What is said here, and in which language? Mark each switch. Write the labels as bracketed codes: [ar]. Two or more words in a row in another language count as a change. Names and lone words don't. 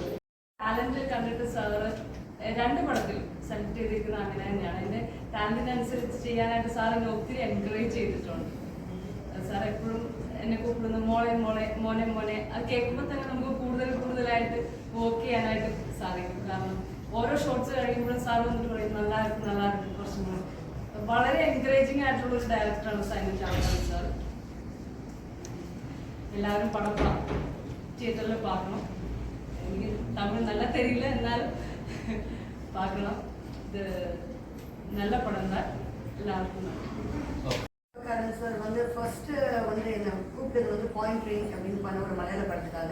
[ml] ടാലന്റ് കണ്ടിട്ട് സാറ് 2 പടത്തിൽ സെലക്ട് ചെയ്തിരിക്കുന്നത് അങ്ങനെ തന്നെയാണ്. എൻ്റെ ടാലന്റിനനുസരിച്ച് ചെയ്യാനായിട്ട് സാർ എന്നെ ഒത്തിരി എൻകറേജ് ചെയ്തിട്ടുണ്ട്. സാർ എപ്പോഴും എന്നെ കൂപ്പിടുന്നു മോളെ മോളെ മോനെ മോനെ. അത് കേൾക്കുമ്പോൾ തന്നെ നമുക്ക് കൂടുതലായിട്ട് വർക്ക് ചെയ്യാനായിട്ട് സാധിക്കും. കാരണം ഓരോ ഷോട്ട്സ് കഴിയുമ്പോഴും സാർ വന്നിട്ട് പറയും [ta] நல்லா இருக்கு [ml] കുറച്ചും കൂടി. വളരെ എൻകറേജിങ് ആയിട്ടുള്ള ഒരു ഡയറക്ടറാണ് സൈനൻ ചാവക്കാടൻ സാർ. [ta] எல்லாரும் படம் தியேட்டரில் பார்க்கணும். எனக்கு தமிழ் நல்லா தெரியல, இருந்தாலும் பார்க்கலாம். இது நல்ல படம் தான், எல்லாருக்கும். சார் வந்து ஃபர்ஸ்ட் வந்து என்ன கூப்பிட்டது வந்து பாயிண்ட் ரேஞ்ச் அப்படின்னு பண்ண ஒரு மலையாள படத்துக்காக.